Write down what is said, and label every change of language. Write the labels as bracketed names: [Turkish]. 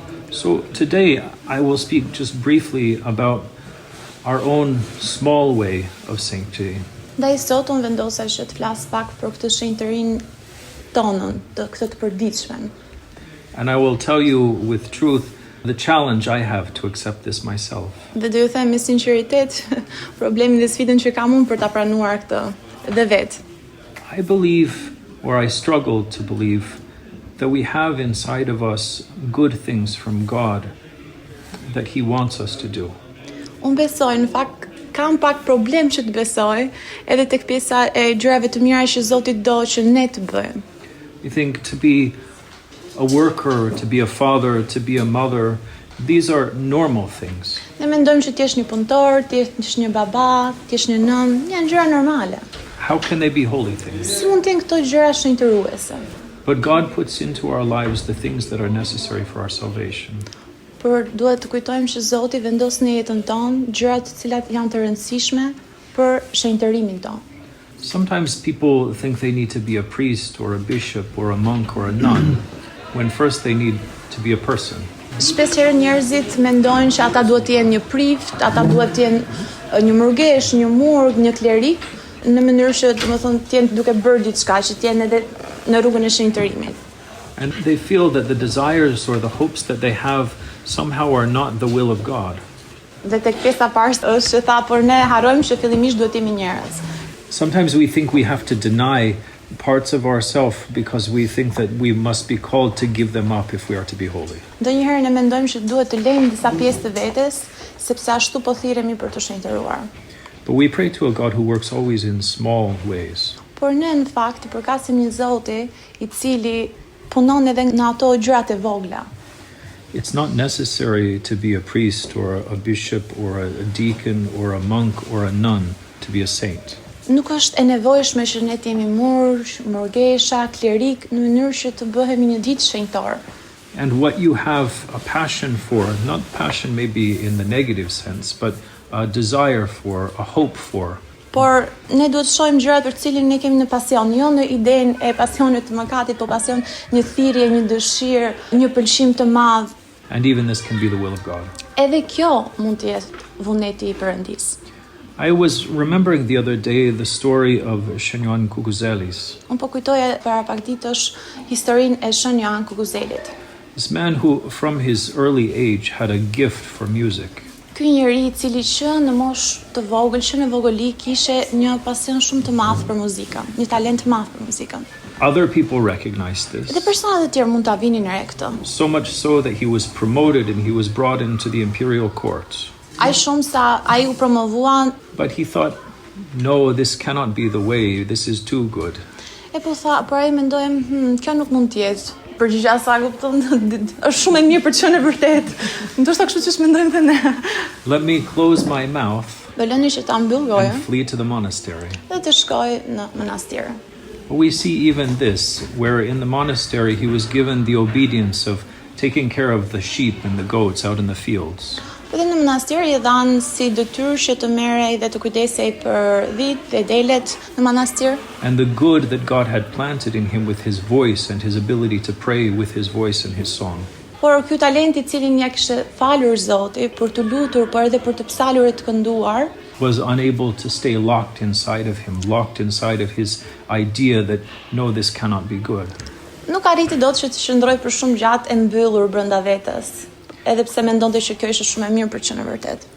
[English] So today I will speak just briefly about our own small way of sanctity. [Albanian] Ndaj sot unë vendosa që të flas pak për këtë shenjtërinë tonën, këtë të përditshme. [English] And I will tell you with truth the challenge I have to accept this myself. [Albanian] Dhe do ju them me sinqeritet problemin dhe sfidën që kam unë për ta pranuar këtë dhe vet. [English] I believe, or I struggle to believe, that we have inside of us good things from God that he wants us to do. [Albanian] Unë besoj, në fakt kam pak problem që të besoj, edhe tek pjesa e gjërave të mira që Zoti do që ne të bëjmë. [English] I think to be a worker, to be a father, to be a mother, These are normal things. [Albanian] Ne mendojmë që t'jesh një punëtor, t'jesh një baba, t'jesh një nën, janë gjëra normale. [English] How can they be holy things? [Albanian] Si mund të jenë këto gjëra shenjtëruese? [English] But God puts into our lives the things that are necessary for our salvation. [Albanian] Por duhet të kujtojmë që Zoti vendos në jetën tonë gjërat të cilat janë të rëndësishme për shenjtërimin tonë. [English] Sometimes people think they need to be a priest or a bishop or a monk or a nun when first they need to be a person. [Albanian] Shpeshherë njerëzit mendojnë që ata duhet të jenë një prift, ata duhet të jenë një murgesh, një murg, një klerik, në mënyrë që domethënë të jenë duke bërë diçka, që të jenë edhe në rrugën e shenjtërimit. [English] And they feel that the desires or the hopes that they have somehow are not the will of God. [Albanian] Dhe tek pjesa parë është që tha, por ne harrojmë që fillimisht duhet të jemi njerëz. [English] Sometimes we think we have to deny parts of ourselves because we think that we must be called to give them up if we are to be holy. [Albanian] Ndonjëherë ne mendojmë që duhet të lejmë disa pjesë të vetes, sepse ashtu po thirremi për të shenjtëruar. [English] But we pray to a God who works always in small ways. [Albanian] Por ne në fakt i përkasim një Zoti i cili punon edhe në ato gjërat e vogla. [English] It's not necessary to be a priest or a bishop or a deacon or a monk or a nun to be a saint. [Albanian] Nuk është e nevojshme që ne të jemi murgj, murgesha, klerik, në mënyrë që të bëhemi një ditë shenjtor. [English] And what you have a passion for, not passion maybe in the negative sense, but a desire for, a hope for. [Albanian] Por ne duhet të shohim gjërat për të cilin ne kemi në pasion, jo në idenë e pasionit të mëkatit, por pasion, një thirrje, një dëshirë, një pëlqim të madh. [English] And even this can be the will of God. [Albanian] Edhe kjo mund të jetë vullneti i Perëndis. [English] I was remembering the other day the story of Shënjoan Kukuzelis. [Albanian] Unë po kujtoja para pak ditësh historinë e Shënjoan Kukuzelit. [English] This man who from his early age had a gift for music. [Albanian] Ky njeri i cili që në moshë të vogël, që në vogëli kishe një pasion shumë të madh për muzikën, një talent të madh për muzikën. [English] Other people recognized [Albanian] Dhe [English] this. [Albanian] persona të tjerë mund ta vinin re këtë. [English] So much so that he was promoted and he was brought into the imperial court. [Albanian] Ai shumë sa ai u promovuan, [English] But he thought, no, this cannot be the way. This is too good. [Albanian] e po tha, por ai mendoi, kjo nuk mund të jetë. Përgjigja sa kupton, është shumë e mirë për të qenë e vërtet. Ndoshta kështu siç mendojmë dhe ne. [English] Let me close my mouth [Albanian] Do lëni që ta mbyll gojën [English] and flee to the monastery. [Albanian] dhe të shkoj në manastir. [English] We see even this, where in the monastery he was given the obedience of taking care of the sheep and the goats out in the fields. [Albanian] Dhe në manastir i dhanë si detyrë që të merrej dhe të kujdesej për dhit dhe delet në manastir. [English] And the good that God had planted in him with his voice and his ability to pray with his voice and his song. [Albanian] Por ky talent i cilin ja kishte falur Zoti për të lutur, por edhe për të psalur e të kënduar, [English] Was unable to stay locked inside of him, locked inside of his idea that no, this cannot be good. [Albanian] nuk arriti dot që të qëndroj për shumë gjatë e mbyllur brenda vetes, edhe pse mendonte që kjo ishte shumë e mirë për të qenë e vërtet.